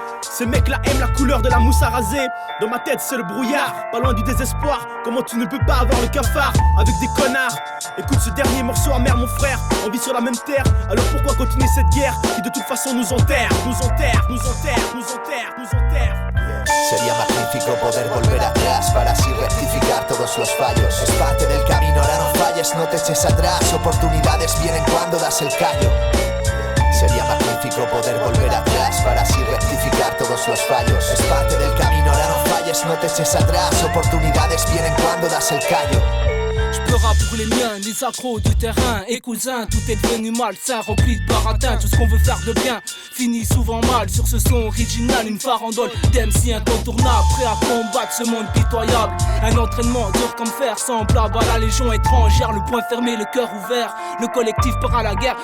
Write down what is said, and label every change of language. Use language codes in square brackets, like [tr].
[fr] Ces mecs-là aiment la couleur de la mousse à raser. Dans ma tête c'est le brouillard, pas loin du désespoir. Comment tu ne peux pas avoir le cafard avec des connards? Écoute ce dernier morceau amer mon frère, on vit sur la même terre. Alors pourquoi continuer cette guerre qui de toute façon nous enterre? Nous enterre, nous enterre, nous enterre, nous enterre. [es] Sería magnífico poder volver atrás para así rectificar todos los fallos. Es parte del camino, ahora no falles, no te eches atrás. Oportunidades vienen cuando das el callo. Sería magnífico poder volver atrás para así rectificar todos los fallos. Es parte del camino, ahora no falles, no te eches atrás. Oportunidades vienen cuando das el callo. [fr] Je rap pour les miens, les accros du terrain et cousins, tout est devenu malsain, rempli de baratin. Tout ce qu'on veut faire de bien finit souvent mal. Sur ce son original, une farandole d'MC incontournable, prêt à combattre ce monde pitoyable. Un entraînement dur comme fer, semblable à la légion étrangère. Le poing fermé, le cœur ouvert, le collectif part à la guerre.